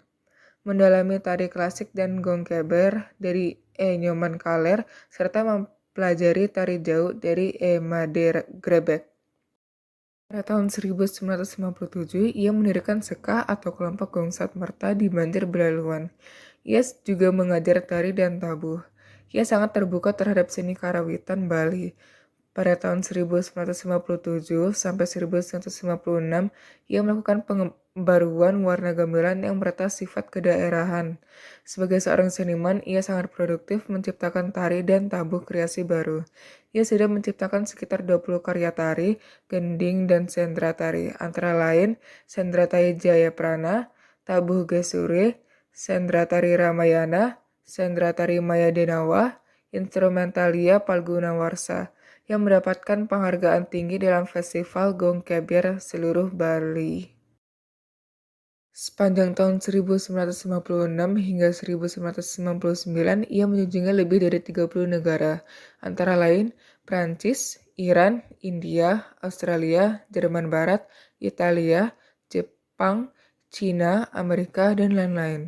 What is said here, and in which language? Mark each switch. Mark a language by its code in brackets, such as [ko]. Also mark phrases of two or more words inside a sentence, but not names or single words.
[id] Mendalami tari klasik dan gongkeber dari Nyoman Kaler, serta mempelajari tari jauh dari Made Grebek. Pada tahun 1957, ia mendirikan Seka atau kelompok Gongsat Merta di Banjar Belaluan. Ia juga mengajar tari dan tabuh. Ia sangat terbuka terhadap seni karawitan Bali. Pada tahun 1957 sampai 1956, ia melakukan pembaruan warna gamelan yang meretas sifat kedaerahan. Sebagai seorang seniman, ia sangat produktif menciptakan tari dan tabuh kreasi baru. Ia sudah menciptakan sekitar 20 karya tari, gending, dan sendra tari, antara lain Sendra Tari Jayaprana, Tabuh Gesure, Sendra Tari Ramayana, Sendra Tari Maya Denawa, Instrumentalia Palguna Warsa yang mendapatkan penghargaan tinggi dalam Festival Gong Keber seluruh Bali. Sepanjang tahun 1956 hingga 1999, ia mengunjungi lebih dari 30 negara, antara lain Prancis, Iran, India, Australia, Jerman Barat, Italia, Jepang, Cina, Amerika, dan lain-lain.